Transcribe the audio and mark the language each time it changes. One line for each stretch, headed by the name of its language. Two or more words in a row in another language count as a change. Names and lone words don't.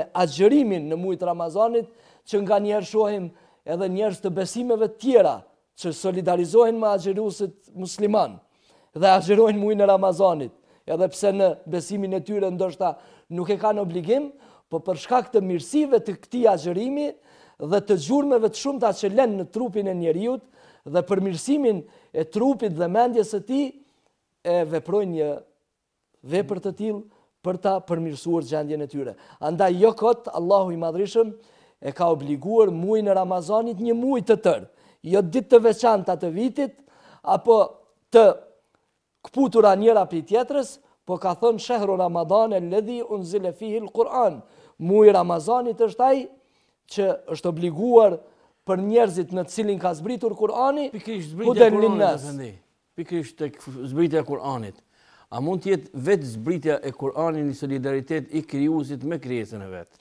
Albanian: agjërimin në muaj të Ramazanit, që nganjëherë shohim edhe njerëz të besimeve të tjera që solidarizohen me agjëruesit musliman dhe agjërojnë muajin e Ramazanit, edhe pse në besimin e tyre ndoshta nuk e kanë obligim, por për shkak të mirësive të këtij agjërimi dhe të gjurmëve të shumta që lën në trupin e njeriut dhe për mirësimin e trupit dhe mendjes së tij, e veprojnë një vepër të tillë për ta përmirësuar gjendjen e tyre. Andaj jo kot Allahu i Madhërisëm e ka obliguar muajin e Ramazanit një muaj të tërë, jo ditë të veçanta të vitit apo të kputura njëra prej tjetrës, po ka thënë
Arabic: شهر رمضان الذي أنزل فيه القرآن.
Albanian: Muaji i Ramazanit është ai që është obliguar për njerëzit në të cilin ka zbritur Kur'ani, pikërisht tek zbritja e Kur'anit. A mund të jetë vetë zbritja e Kur'anit një solidaritet i krijuesit me krijesën e vet?